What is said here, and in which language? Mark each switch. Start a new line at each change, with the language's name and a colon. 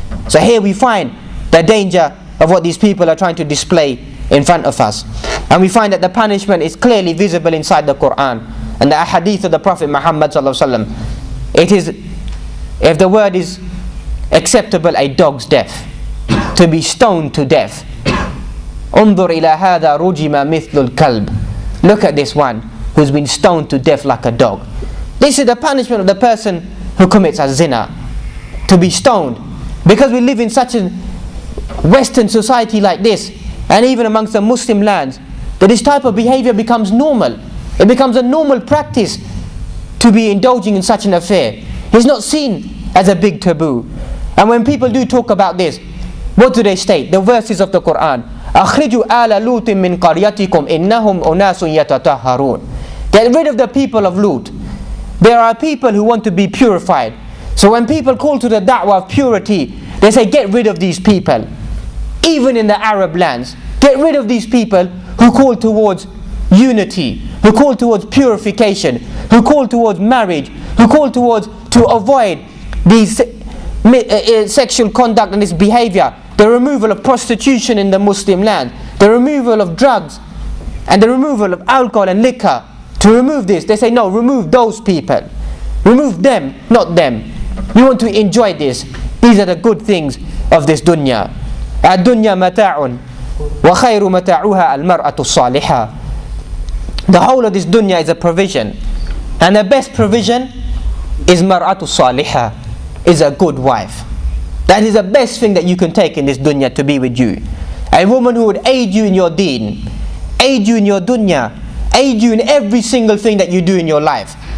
English: So here we find the danger of what these people are trying to display in front of us. And we find that the punishment is clearly visible inside the Quran and the hadith of the Prophet Muhammad ﷺ. It is, if the word is acceptable, a dog's death, to be stoned to death.
Arabic: انظر إلى هذا رجم مثل الكلب.
English: Look at this one who's been stoned to death like a dog. This is the punishment of the person who commits a zina, to be stoned. Because we live in such a Western society like this, and even amongst the Muslim lands, that this type of behavior becomes normal. It becomes a normal practice to be indulging in such an affair. It's not seen as a big taboo. And when people do talk about this, what do they state? The verses of the Quran.
Arabic: أخرجوا آل لوط من قريتكم إنهم أناس يتطهرون.
English: Get rid of the people of Lut. There are people who want to be purified. So when people call to the da'wah of purity, they say get rid of these people. Even in the Arab lands, get rid of these people who call towards unity, who call towards purification, who call towards marriage, who call towards to avoid these sexual conduct and this behavior, the removal of prostitution in the Muslim land, the removal of drugs, and the removal of alcohol and liquor. To remove this, they say no, remove those people. Remove them, not them. You want to enjoy this. These are the good things of this dunya.
Arabic: الدنيا متاع وخير متاعها المرأة الصالحة.
English: The whole of this dunya is a provision, and the best provision is mar'atu salihah, is a good wife. That is the best thing that you can take in this dunya, to be with you. A woman who would aid you in your deen, aid you in your dunya, aid you in every single thing that you do in your life.